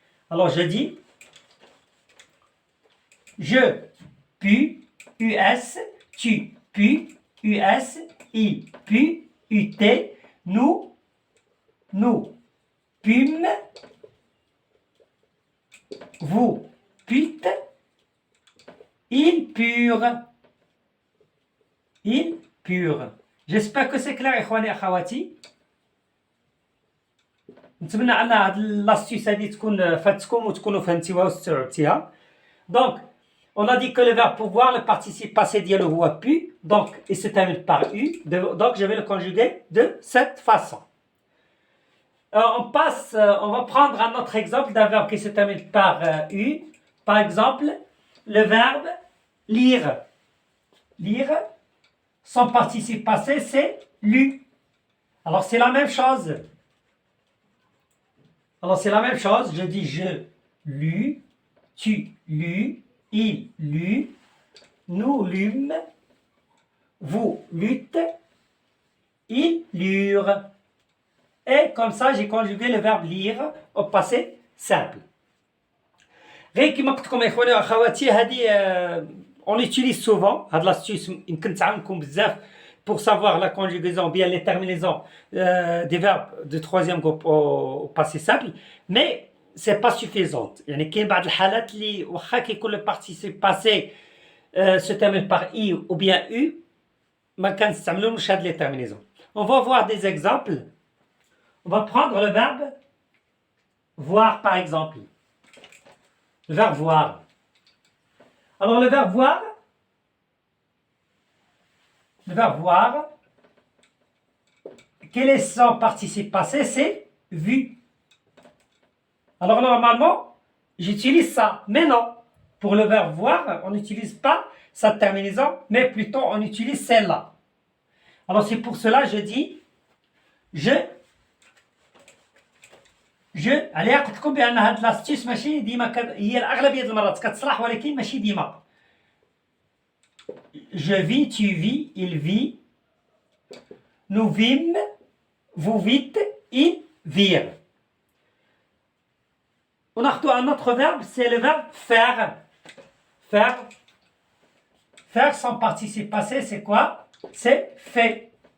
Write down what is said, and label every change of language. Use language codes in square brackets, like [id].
[fr] Alors, je dis je pu, US, tu pu, US, il pu, UT, nous pûmes, vous pûtes, ils purent. Ils purent. J'espère que c'est clair, [ar] إخواني أخواتي. نتمنى أن هاد لاستيس هادي تكون فاتتكم وتكونوا فهمتيوها واستوعبتيها. [fr] Donc, on a dit que le verbe pouvoir, le participe passé ديالو هو pu, donc il se termine par U, donc je vais le conjuguer de cette façon. On va prendre un autre exemple d'un verbe qui se termine par U. Par exemple, le verbe lire. Lire, son participe passé, c'est lu. Alors, c'est la même chose. Je dis je lus, tu lus, il lut, nous lûmes, vous lûtes, ils lurent. Et comme ça, j'ai conjugué le verbe lire au passé simple. [ar] غير كما قلت لكم اخواني واخواتي هذه [fr] on l'utilise souvent. هاد l'astuce [ar] يمكن تعاونكم بزاف [fr] pour savoir la conjugaison bien les terminaisons des verbes de troisième groupe au passé simple, mais c'est pas suffisant. [ar] يعني كاين بعض الحالات اللي واخا كيكون [fr] le participe passé se termine par i ou bien u [ar] ما كنستعملوش هاد [fr] les terminaisons. On va voir des exemples. On va prendre le verbe voir par exemple. Le verbe voir. Alors le verbe voir, quel est son participe passé? C'est vu. Alors normalement, j'utilise ça, mais non. Pour le verbe voir, on n'utilise pas sa terminaison, mais plutôt on utilise celle-là. Alors c'est pour cela que je dis [ar] عليها قلت لكم بان هاد لاستيس ماشي ديما هي الاغلبيه المرات كتصلح ولكن ماشي ديما. [fr] Je vis, tu vis, il vit, nous vîmes, vous vîtes, ils virent. On a un autre verbe, c'est le verbe faire. Faire sans participe passé, c'est quoi? C'est fait.